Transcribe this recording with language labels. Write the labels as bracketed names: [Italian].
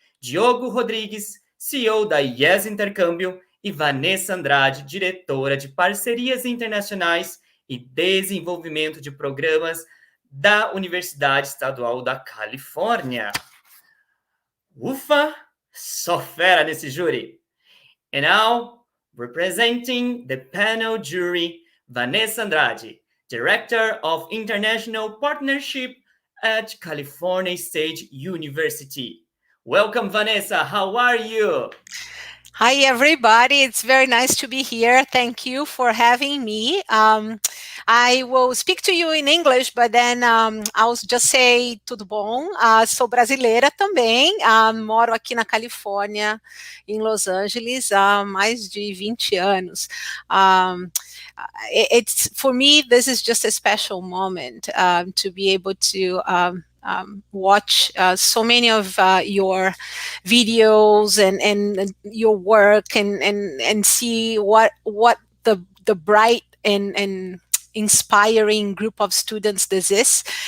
[Portuguese] Diogo Rodrigues, CEO da Yes Intercâmbio, e Vanessa Andrade, diretora de parcerias internacionais e desenvolvimento de programas da Universidade Estadual da Califórnia. Ufa, só fera nesse júri. [English] And now, representing the panel jury, Vanessa Andrade, Director of International Partnership at California State University. Welcome, Vanessa. How are you? Hi, everybody. It's very nice to be here. Thank you for having me. I will speak to you in English, but then I'll just say [Portuguese] tudo bom. Sou brasileira também. Moro aqui na Califórnia, em Los Angeles, há mais de 20 anos. [English] It's for me, this is just a special moment to be able to watch so many of your videos and your work and see what the bright and inspiring group of students this is.